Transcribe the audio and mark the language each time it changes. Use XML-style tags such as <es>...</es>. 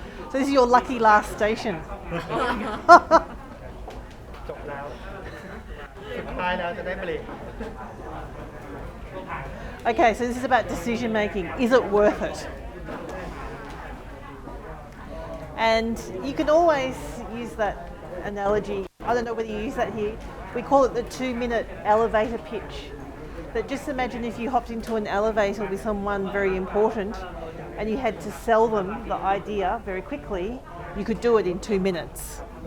<en>So this is your lucky last station.</en> <th>จบแล้วสุดท้ายแล้วจะได้เบรก</th> <en>Okay, so this is about decision making. Is it worth it? And you can always use that analogy. I don't know whether you use that here. We call it the 2-minute elevator pitch. That just imagine if you hopped into an elevator with someone very important and you had to sell them the idea very quickly, you could do it in 2 minutes.</en>